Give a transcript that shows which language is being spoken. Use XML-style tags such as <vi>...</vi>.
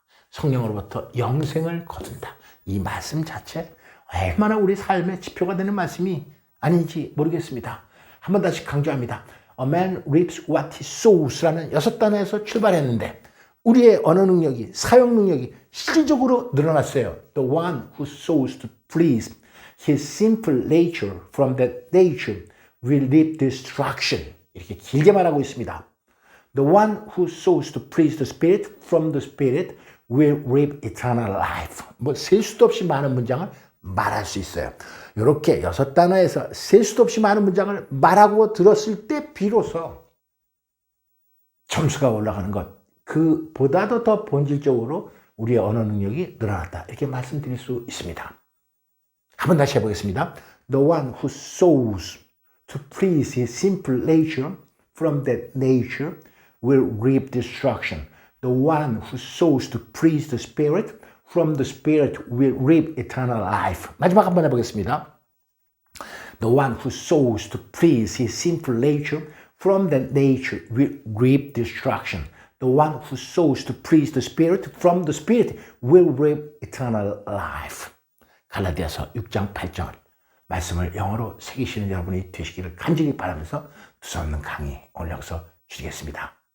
<ko>성령으로부터 영생을 거둔다. 이 말씀 자체 얼마나 우리 삶의 지표가 되는 말씀이 아닌지 모르겠습니다. 한번 다시 강조합니다.</ko> <en>A man reaps what he sows</en> <ko>라는 6단어에서 출발했는데 우리의 언어 능력이, 사용 능력이 실질적으로 늘어났어요.</ko> <en>The one who sows to please his simple nature from that nature will reap destruction.</en> <ko>이렇게 길게 말하고 있습니다.</ko> <en>The one who sows to please the Spirit from the Spirit will reap eternal life.</en> <ko>뭐 셀 수도 없이 많은 문장을 말할 수 있어요. 이렇게 6단어에서 셀 수도 없이 많은 문장을 말하고 들었을 때 비로소 점수가 올라가는 것. 그보다도 더 본질적으로 우리의 언어 능력이 늘어났다. 이렇게 말씀드릴 수 있습니다. 한번 다시 해보겠습니다.</ko> <en>The one who sows to please his simple nature from that nature will reap destruction. The one who sows to please the Spirit from the Spirit will reap eternal life.</en> <ko>마지막 한번 해보겠습니다.</ko> <en>The one who sows to please his simple nature from that nature will reap destruction. The one who sows to please the Spirit from the Spirit will reap eternal life.</en> <ko>갈라디아서 6장 8절 말씀을 영어로 새기시는 여러분이 되시기를 간절히 바라면서 두서없는 강의 오늘 여기서 줄이겠습니다.</ko>